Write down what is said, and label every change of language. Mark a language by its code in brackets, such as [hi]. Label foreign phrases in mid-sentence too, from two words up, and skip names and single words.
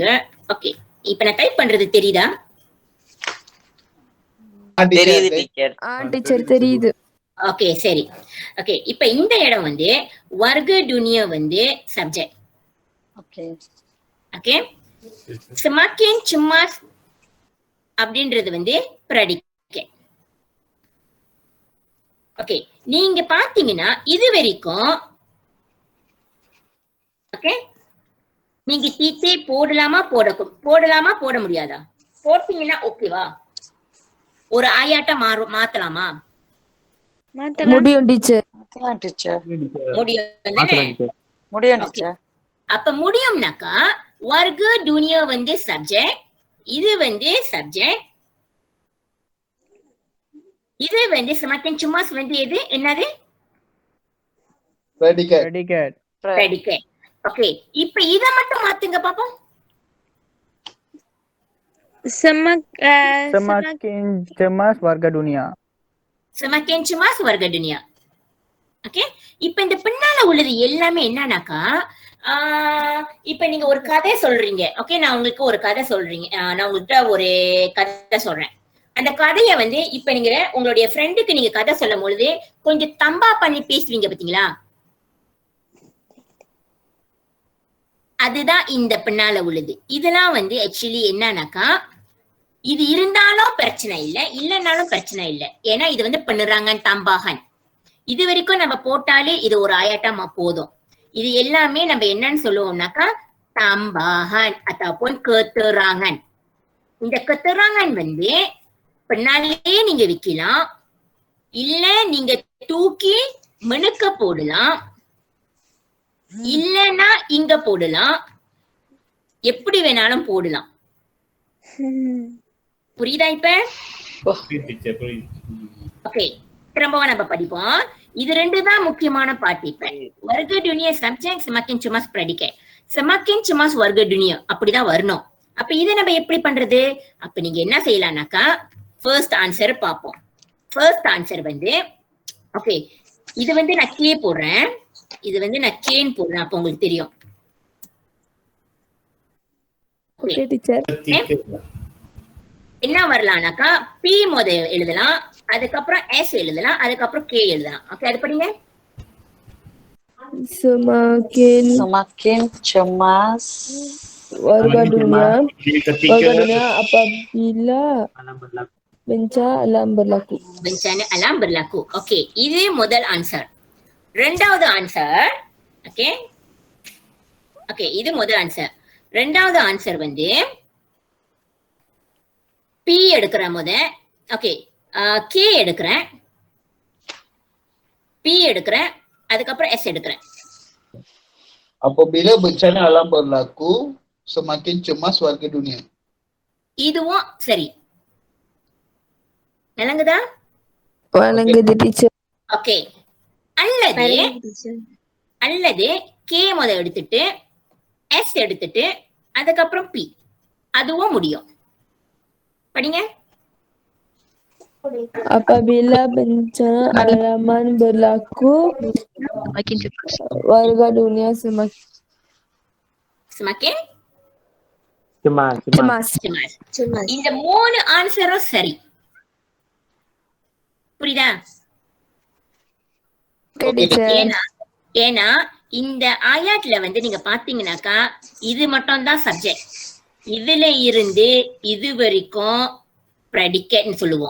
[ta] ஓகே இப்ப நான் டைப் பண்றது தெரியுதா? தெரியுது டீச்சர். டீச்சர் தெரியுது. ஓகே சரி. ஓகே இப்ப இந்த இடம் வந்து [ms] warga dunia [ta] வந்து சப்ஜெக்ட். ஓகே [ms] semakin cemas [ta] அப்படின்றது வந்து predicate. ஓகே நீங்க பாத்தீங்கன்னா இது வரைக்கும் ஓகே நீங்க டீச்சே போடலாமா போட முடியாதா? போட்டீங்கன்னா ஓகேவா? ஒரு ஆயாட்டா மாத்தலாமா? முடியும் டீச்சர். முடியும் டீச்சர். அப்ப முடியும்னாக்கா [ms] warga dunia [ta] வந்து சப்ஜெக்ட், இது வந்து சப்ஜெக்ட், இது வந்து [ms] semakin cemas [ta] வந்து எது என்னது? predicate. ஓகே இப்ப இத மட்டும் மாத்துங்க பாப்போம். [ms] semakin cemas warga dunia. semakin cemas warga dunia. [ta] ஓகே இப்ப இந்த பின்னால உள்ளது எல்லாமே என்னன்னாக்கா, இப்ப நீங்க ஒரு கதை சொல்றீங்க. ஓகே நான் உங்களுக்கு ஒரு கதை சொல்றீங்க, நான் உங்கள்கிட்ட ஒரு கதை சொல்றேன். அந்த கதைய வந்து இப்ப நீங்க உங்களுடைய ஃப்ரெண்டுக்கு நீங்க கதை சொல்லும் பொழுது கொஞ்சம் தம்பா பண்ணி பேசுவீங்க பாத்தீங்களா? அதுதான் இந்த பின்னால உள்ளது. இதெல்லாம் வந்து ஆக்சுவலி என்னன்னாக்கா, இது இருந்தாலும் பிரச்சனை இல்லை, இல்லைன்னாலும் பிரச்சனை இல்லை. ஏன்னா இது வந்து பண்ணுறாங்க தம்பாகன். இது வரைக்கும் நம்ம போட்டாலே இது ஒரு ஆயாட்டமா போதும். இது எல்லாமே நம்ம என்னன்னு சொல்லுவோம்னாக்கா [ms] tambahan ataupun keterangan. [ta] இந்த keterangan வந்து பின்னாலே நீங்க வைக்கலாம், இல்ல நீங்க தூக்கி மினுக்க போடலாம், இல்லன்னா இங்க போடலாம், எப்படி வேணாலும் போடலாம். புரியுதா இப்ப? டீச்சர் புரியுது. ஓகே, திரும்பவும் நம்ம படிப்போம். இது ரெண்டு தான் முக்கியமான பாட்டு. இப்ப [ms] warga dunia subject, semakin cemas predicate. semakin cemas warga dunia [ta] அப்படிதான் வரணும். அப்ப இதை நம்ம எப்படி பண்றது? அப்ப நீங்க என்ன செய்யலாம்னாக்கா, ஃபர்ஸ்ட் ஆன்சர் பார்ப்போம். ஃபர்ஸ்ட் ஆன்சர் வந்து ஓகே, இது வந்து நான் கே போடுறேன், இது வந்து நான் கேன் போடுறேன். அப்ப உங்களுக்கு தெரியும். ஓகே டீச்சர். என்ன வரலாம்னாக்கா, பி முத எழுதலாம், அதுக்கப்புறம் எஸ் எழுதலாம், அதுக்கப்புறம் கே எழுதலாம். ஓகே, அது படிங்க. [ms] Semakin cemas warga dunia Ketika apabila bencana alam berlaku. bencana alam berlaku. [ta] ஓகே, இது முதல் ஆன்சர். ரெண்டாவது ஆன்சர் ஓகே ஓகே, இது முதல் ஆன்சர். ரெண்டாவது ஆன்சர் வந்து பி எடுக்கிறேன் முத. ஓகே, கே எடுக்கிறேன், பி எடுக்கிறேன், அதுக்கப்புறம் எஸ் எடுக்கிறேன். [ms] Apabila bencana alam berlaku, semakin cemas warga dunia. [ta] இதுவும் சரி. விளங்குதா? வணங்குது டீச்சர். ஓகே, அல்லது அல்லது கே முத எடுத்துட்டு எஸ் எடுத்துட்டு அதுக்கப்புறம் பி, அதுவும் முடியும். படிங்க. [ms] Apabila bencana alaman berlaku, semakin cemas warga dunia semakin cemas. cemas. [ta] இந்த மூணு ஆன்சரும் சரி. புரியுதா? ஏன்னா இந்த ஆயாட்ல வந்து நீங்க பாத்தீங்கன்னாக்கா, இது மட்டும் தான் சப்ஜெக்ட். இதுல இருந்து இது வரைக்கும் ப்ரெடிகேட்னு சொல்லுவோம்.